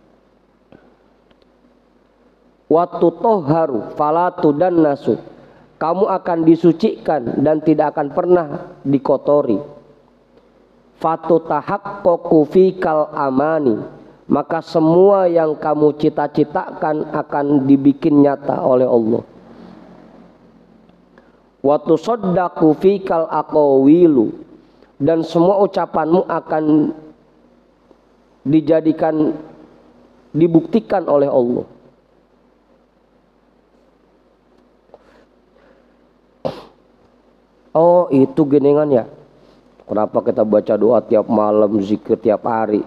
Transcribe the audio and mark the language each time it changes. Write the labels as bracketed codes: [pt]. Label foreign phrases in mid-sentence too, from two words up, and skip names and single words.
[ar] وتطهر فلا تدنس. [id] Kamu akan disucikan dan tidak akan pernah dikotori. [ar] فتتحقق فيك الأماني. [id] Maka semua yang kamu cita-citakan akan dibikin nyata oleh Allah. [ar] وتصدق فيك الأقاويل. [id] Dan semua ucapanmu akan dibuktikan oleh Allah. Oh itu genengan ya. Kenapa kita baca doa tiap malam, zikir tiap hari?